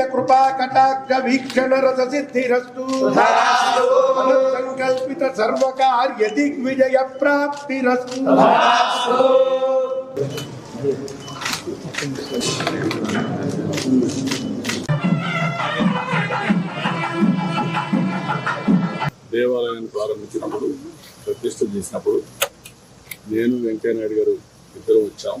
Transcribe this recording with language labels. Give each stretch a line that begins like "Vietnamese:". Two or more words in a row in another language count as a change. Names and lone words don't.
Sanskrit: कृपा कटाक्ष वीक्षण रस सिद्धिरस्तु संकल्पित सर्वकार्य दिग्विजय प्राप्तिरस्तु।
Telugu: దేవాలయాన్ని ప్రారంభించినప్పుడు ప్రతిష్ఠ చేసినప్పుడు నేను వెంకయ్య నాయుడు గారు ఇద్దరు వచ్చాం.